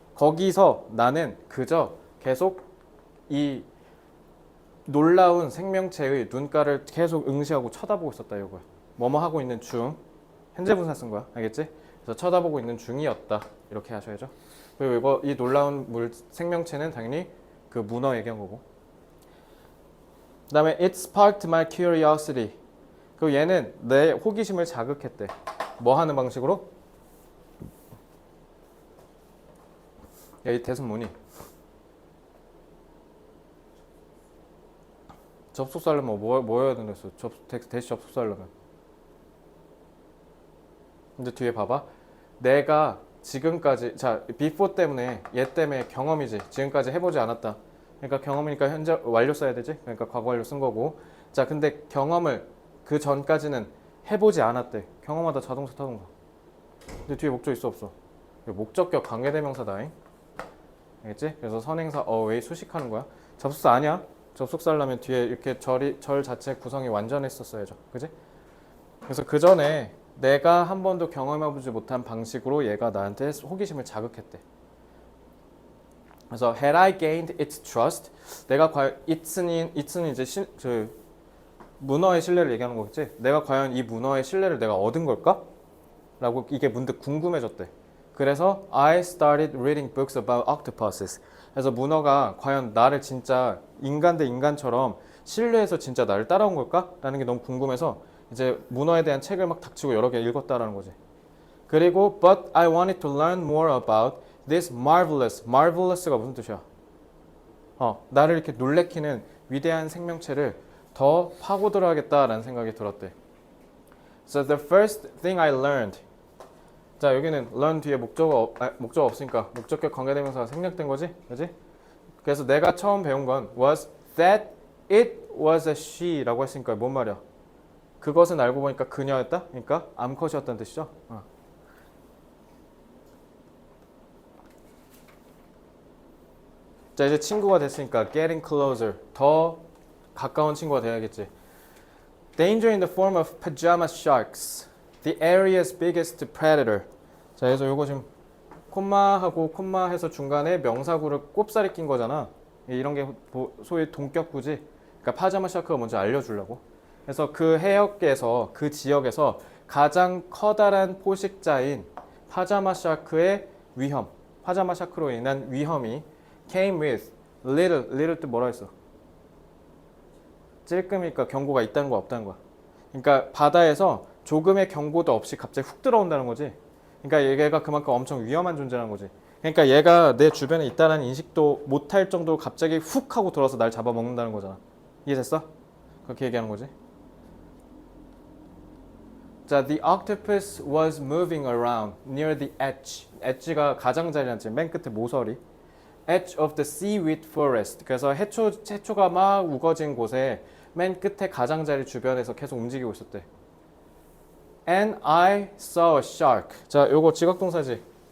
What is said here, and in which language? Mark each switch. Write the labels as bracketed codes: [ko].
[ko] 거기서 나는 그저 계속 이 놀라운 생명체의 눈가를 계속 응시하고 쳐다보고 있었다 이거야. 뭐뭐 하고 있는 중. 현재 분사 쓴 거야. 알겠지? 그래서 쳐다보고 있는 중이었다. 이렇게 하셔야죠. 그리고 이거 이 놀라운 생명체는 당연히 그 문어 얘기한 거고. [en] 그다음에 it sparked my curiosity. [ko] 그리고 얘는 내 호기심을 자극했대. 뭐 하는 방식으로? 야, 이 대신 뭐니? 접속사 하려면 뭐 해야 된댔어? 대시 접속사 하려면. 근데 뒤에 봐봐. 내가 지금까지 자 before 때문에 얘 때문에 경험이지. 지금까지 해보지 않았다. 그러니까 경험이니까 현재 완료 써야 되지. 그러니까 과거 완료 쓴 거고. 자 근데 경험을 그 전까지는 해보지 않았대. 경험하다 자동사 타동사. 근데 뒤에 목적 있어 없어? 목적격 관계대명사다잉. 알겠지? 그래서 선행사 왜 수식하는 거야? 접속사 아니야? 접속사 하려면 뒤에 이렇게 절 자체 구성이 완전했었어야죠. 그지? 그래서 그 전에 내가 한 번도 경험해보지 못한 방식으로 얘가 나한테 호기심을 자극했대. [en] 그래서 had I gained its trust? [ko] 내가 과연 it's는 이제 문어의 신뢰를 얘기하는 거겠지? 내가 과연 이 문어의 신뢰를 내가 얻은 걸까? 라고 이게 문득 궁금해졌대. [en] 그래서 I started reading books about octopuses. [ko] 그래서 문어가 과연 나를 진짜 인간 대 인간처럼 신뢰해서 진짜 나를 따라온 걸까? 라는 게 너무 궁금해서 이제 문어에 대한 책을 막 닥치고 여러 개 읽었다라는 거지. [en] 그리고 but I wanted to learn more about this marvelous. [ko] marvelous가 무슨 뜻이야? 나를 이렇게 놀래키는 위대한 생명체를 더 파고들어야겠다라는 생각이 들었대. [en] So the first thing I learned. [ko] 자 여기는 learn 뒤에 목적 없으니까 목적격 관계대명사가 생략된 거지, 그렇지? 그래서 내가 처음 배운 건 [en] was that it was a she [ko] 라고 했으니까 뭔 말이야? 그것은 알고 보니까 그녀였다. 그러니까 암컷이었다는 뜻이죠. 자 이제 친구가 됐으니까 [en] getting closer [ko] 더 가까운 친구가 돼야겠지. [en] Danger in the form of pajama sharks. The area's biggest predator. [ko] 자, 그래서 요거 지금 콤마하고 콤마 해서 중간에 명사구를 꼽살이 낀 거잖아. 이런 게 소위 동격구지. 그러니까 파자마 샤크가 뭔지 알려주려고. 그래서 그 해역에서 그 지역에서 가장 커다란 포식자인 파자마 샤크의 위험, 파자마 샤크로 인한 위험이 [en] came with little [ko] 뜻 뭐라 했어? 찔끔이니까 경고가 있다는 거 없다는 거야. 그러니까 바다에서 조금의 경고도 없이 갑자기 훅 들어온다는 거지. 그러니까 얘가 그만큼 엄청 위험한 존재라는 거지. 그러니까 얘가 내 주변에 있다는 인식도 못할 정도로 갑자기 훅 하고 들어와서 날 잡아먹는다는 거잖아. 이해됐어? 그렇게 얘기하는 거지. [en] 자, the octopus was moving around near the edge. [ko] edge가 가장자리란 뜻, 맨 끝에 모서리. [en] edge of the seaweed forest. [ko] 그래서 해초가 막 우거진 곳에 맨 끝에 가장자리 주변에서 계속 움직이고 있었대. [en] And I saw a shark. [ko] 자, 요거 지각동사지.